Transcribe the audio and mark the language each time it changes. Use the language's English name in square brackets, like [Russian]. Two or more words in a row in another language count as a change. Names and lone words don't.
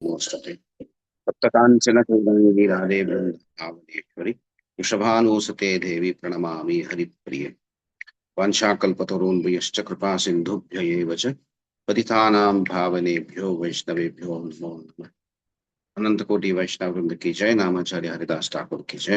[Sanskrit] మోస్తతే సప్తకాంచన చూడాంగి రాధే బృందావనేశ్వరి వృషభానూసతే దేవి ప్రణమామి హరిప్రియ వాంఛాకల్పతరుణ్భయశ్చ కృపా సింధుభ్య ఏవ చ పతితానాం భావనేభ్యో వైష్ణవేభ్యో నమో నమః। [Hindi] अनंत कोटि वैष्णव वृंद की जय। नामाचार्य हरिदास ठाकुर की जय।